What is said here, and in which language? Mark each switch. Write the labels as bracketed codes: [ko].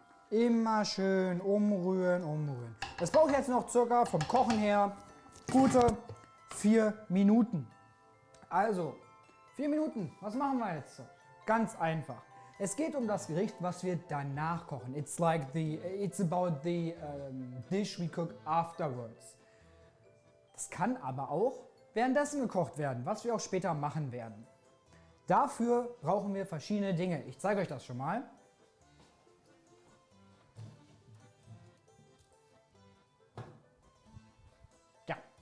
[de] Immer schön umrühren. Es braucht jetzt noch circa vom Kochen her gute 4 Minuten. Also 4 Minuten, was machen wir jetzt? Ganz einfach. Es geht um das Gericht, was wir danach kochen. [en] It's about the dish we cook afterwards. [de] Das kann aber auch währenddessen gekocht werden, was wir auch später machen werden. Dafür brauchen wir verschiedene Dinge. Ich zeige euch das schon mal. Ja.